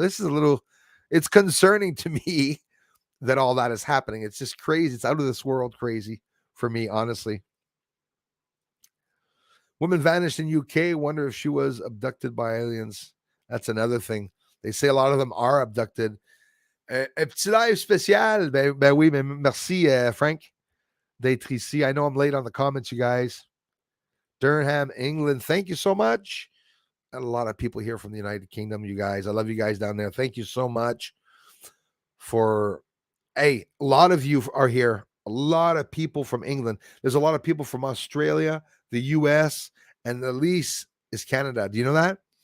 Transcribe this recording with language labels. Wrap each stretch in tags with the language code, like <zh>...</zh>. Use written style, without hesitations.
<en>This is it's concerning to me that all that is happening. It's just crazy. It's out of this world crazy for me, honestly. Woman vanished in UK. Wonder if she was abducted by aliens. That's another thing. They say a lot of them are abducted.</en> <fr>Petit live spécial. Ben oui, mais merci, Frank, d'être ici.</fr> <en>I know I'm late on the comments, you guys. Durham, England. Thank you so much. Got a lot of people here from the United Kingdom, you guys. I love you guys down there. Thank you so much a lot of you are here. A lot of people from England. There's a lot of people from Australia, the US, and the least is Canada. Do you know that?</en>